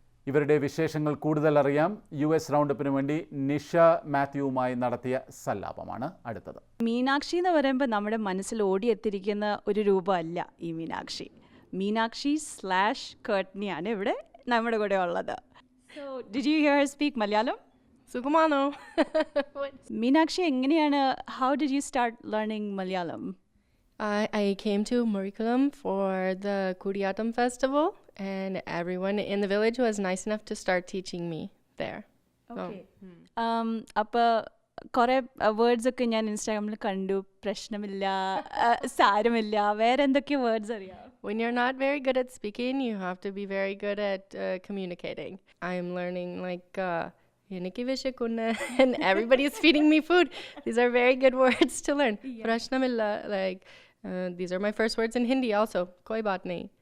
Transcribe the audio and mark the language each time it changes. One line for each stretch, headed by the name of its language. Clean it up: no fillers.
Malayalam: ഇവരുടെ വിശേഷങ്ങൾ കൂടുതൽ അറിയാം. US റൗണ്ടപ്പിന് വേണ്ടി നിഷ മാത്യുവുമായി നടത്തിയ സല്ലാപമാണ് അടുത്തത്. മീനാക്ഷി എന്ന് പറയുമ്പോൾ നമ്മുടെ മനസ്സിൽ ഓടിയെത്തിരിക്കുന്ന ഒരു രൂപമല്ല ഈ മീനാക്ഷി. മീനാക്ഷി/Courtney ആണ് ഇവിടെ നമ്മുടെ കൂടെ ഉള്ളത്.
English: So, did you hear her speak Malayalam?
Malayalam: സുഖമാണോ? മീനാക്ഷി എങ്ങനെയാണ്,
English: how did you start learning Malayalam? I came to Murikulam for the Kuriyatam festival, and everyone in the village was nice enough to start teaching me there. Okay.
Malayalam: അപ്പോൾ കുറേ words ഒക്കെ ഞാൻ ഇൻസ്റ്റാഗ്രാമിൽ കണ്ടു. പ്രശ്നമില്ല, സാരമില്ല, വേറെ എന്തൊക്കെ വേർഡ്സ് അറിയാം?
English: When you're not very good at speaking, you have to be very good at communicating. I'm learning like and everybody's feeding me food. These are very good words to learn.
Malayalam: Prashnamilla,
English: like these are my first words in Hindi also.
Hindi: Koi baat nahi.